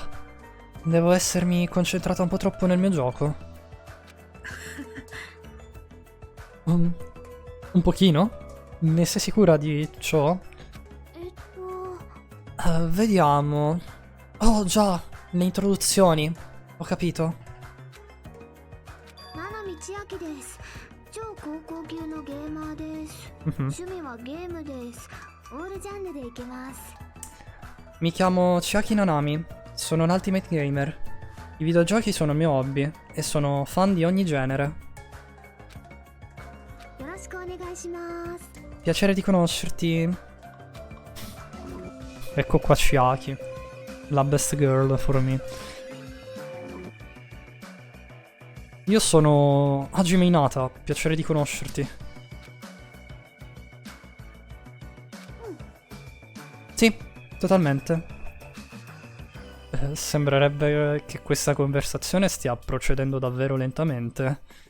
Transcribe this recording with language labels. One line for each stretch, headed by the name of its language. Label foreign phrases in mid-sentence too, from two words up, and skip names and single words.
Italian: Devo essermi concentrata un po' troppo nel mio gioco. Un pochino? Ne sei sicura di ciò? Vediamo. Oh già, le introduzioni. Ho capito.
Japanese: 七海千秋です超高校級のゲーマーです 趣味はゲームですオールジャンルでいけます
Italian: Mi chiamo Chiaki Nanami. Sono un
English: Ultimate Gamer.
Italian: I videogiochi sono il mio hobby e sono fan di ogni genere.
Japanese: よろしくお願いします
Italian: Piacere di conoscerti. Ecco qua Chiaki.
English: La best girl for me.
Italian: Io sono Hajime Inata. Piacere di conoscerti. Sì, totalmente. Sembrerebbe che questa conversazione stia procedendo davvero lentamente.